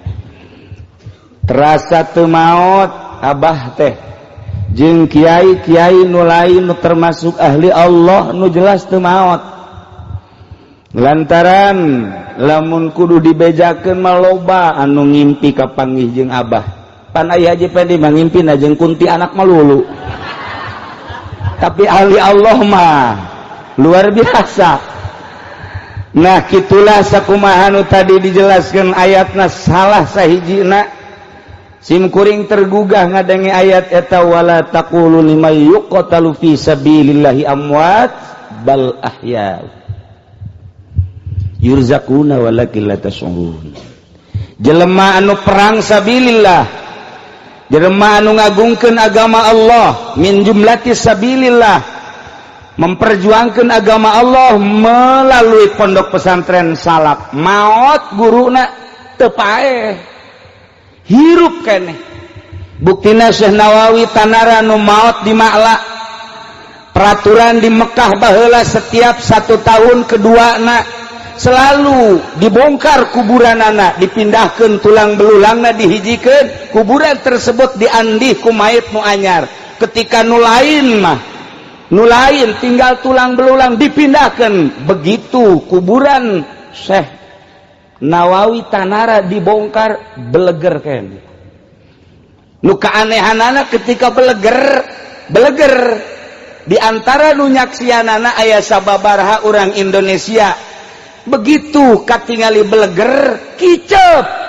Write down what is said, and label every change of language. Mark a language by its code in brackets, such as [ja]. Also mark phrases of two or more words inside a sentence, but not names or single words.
[su] terasa teu maot abah teh jeung kiai nu lain nu termasuk ahli Allah nu jelas teu maot lantaran lamun kudu dibejakeun mah loba anu ngimpi kapanggih jeung abah pan aya Haji Pendi mangimpina jeung kunti anak melulu tapi ahli Allah mah luar biasa. Nah kitulah sakumaha nu tadi dijelaskeun ayatna salah sahijina simkuring tergugah ngadengi ayat eta [ar] ولا تقولوا لمن يقتل في سبيل الله أموات بل أحياء يرزقون ولكن لا تشعرون. [su] Jelema anu perang sabilillah jelema anu ngagungkeun agama Allah [ar] من جملة سبيل الله [su] memperjuangkeun agama Allah melalui pondok pesantren salaf maot guruna teu paeh hirup keneh buktina Syekh Nawawi Tanara nu maot di Ma'la peraturan di Mekah baheula setiap 1 tahun keduana selalu dibongkar kuburanana dipindahkeun tulang belulangna dihijikeun kuburan tersebut diandih ku mayit nu anyar ketika nu lain tinggal tulang belulang dipindahkeun begitu kuburan Syekh Nawawi Tanara dibongkar beleger keneh nu kaanehanana ketika beleger di antara nu nyaksianana aya sababaraha urang Indonesia begitu katingali beleger kicep